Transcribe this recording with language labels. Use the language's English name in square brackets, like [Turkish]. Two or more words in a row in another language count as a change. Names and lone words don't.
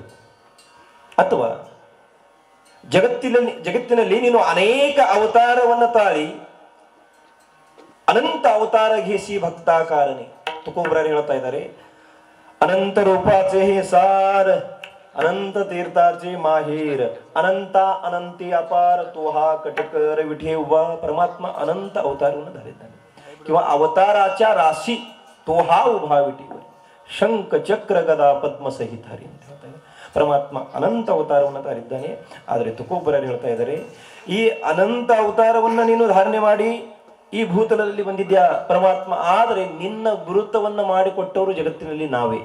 [Kannada] ಅಥವಾ ಜಗತ್ತಿನಲ್ಲಿ ನೀನು ಅನೇಕ ಅವತಾರವನ್ನು ತಾಳಿ [Marathi] अनंत अवतार घेसी भक्ताकारणे. [Kannada] ತುಕೋಬ್ರಾಯರು ಹೇಳ್ತಾ ಇದ್ದಾರೆ, [Marathi] अनंत रूपांचे हे सार अनंत तीर्थांचे माहेर अनंत अनंती अपार तो हा कटीकर विटे उभा. [Kannada] ಪರಮಾತ್ಮ ಅನಂತ ಅವತಾರವನ್ನು ಧರಿದ್ದಾನೆ. [Marathi] किंवा अवताराच्या राशी तोहा उभा विटीवर [Kannada] ಶಂಖ ಚಕ್ರ ಗದಾ ಪದ್ಮ ಸಹಿತ ಹರಿ ಅಂತ ಹೇಳ್ತಾರೆ. ಪರಮಾತ್ಮ ಅನಂತ ಅವತಾರವನ್ನು ತಾರಿದ್ದಾನೆ. ಆದರೆ ತುಕೋಬ್ರಾಯರು ಹೇಳ್ತಾ ಇದ್ದಾರೆ, ಈ ಅನಂತ ಅವತಾರವನ್ನು ನೀನು ಧಾರಣೆ ಮಾಡಿ ಈ ಭೂತಲದಲ್ಲಿ ಬಂದಿದ್ಯಾ ಪರಮಾತ್ಮ, ಆದರೆ ನಿನ್ನ ಗುರುತವನ್ನು ಮಾಡಿಕೊಟ್ಟವರು ಜಗತ್ತಿನಲ್ಲಿ ನಾವೇ.